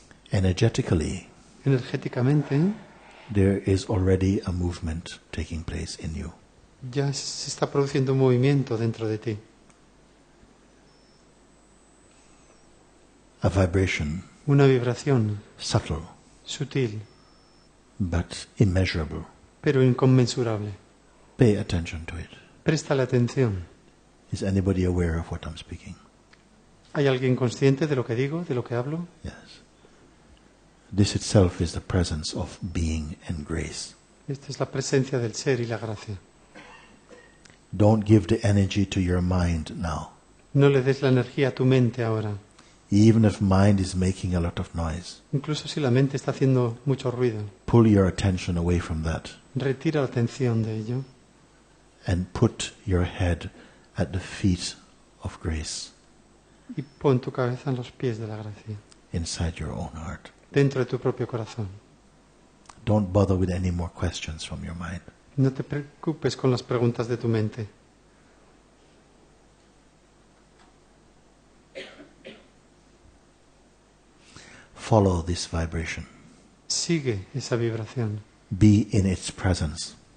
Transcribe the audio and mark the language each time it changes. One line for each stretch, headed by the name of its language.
English: Energetically,
Spanish: Energéticamente,
English: there is already a movement taking place in you.
Spanish: ya se está produciendo un movimiento dentro de ti.
English: A vibration,
Spanish: Una vibración
English: subtle
Spanish: sutil,
English: but immeasurable.
Spanish: pero inconmensurable.
English: Pay attention to it.
Spanish: Préstale atención.
English: Is anybody aware of what I'm speaking?
Spanish: ¿Hay alguien consciente de lo que digo, de lo que hablo?
English: Yes. This itself is the presence of being and grace.
Spanish: Esta es la presencia del ser y la gracia.
English: Don't give the energy to your mind now.
Spanish: No le des la energía a tu mente ahora.
English: Even if mind is making a lot of noise,
Spanish: Incluso si la mente está haciendo mucho ruido.
English: pull your attention away from that
Spanish: Retira la atención de ello
English: and put your head at the feet of grace
Spanish: y pon tu cabeza en los pies de la gracia,
English: inside your own heart.
Spanish: dentro de tu propio corazón.
English: Don't bother with any more questions from your mind.
Spanish: No te preocupes con las preguntas de tu mente.
English: Follow this vibration.
Spanish: Sigue esa vibración.
English: Be in its presence.